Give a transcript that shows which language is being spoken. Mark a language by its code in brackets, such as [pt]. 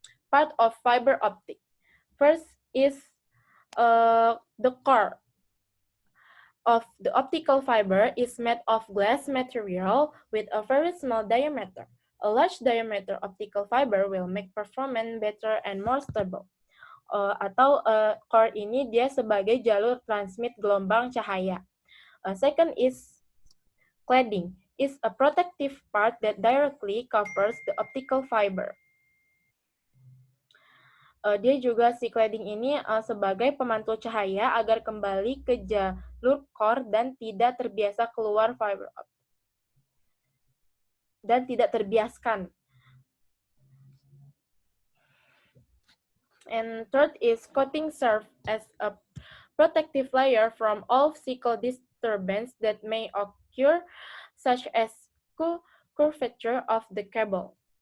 [en] Part of fiber optic. First is the core of the optical fiber is made of glass material with a very small diameter. A large diameter optical fiber will make performance better and more stable. [id] Core ini dia sebagai jalur transmit gelombang cahaya. [en] Second is cladding, is a protective part that directly covers the optical fiber. [id] Dia juga si cladding ini sebagai pemantul cahaya agar kembali ke jalur core dan tidak terbiasa keluar fiber optic dan tidak terbiaskan. [en] And third is coating serve as a protective layer from all physical disturbance that may occur, such as curvature of the cable.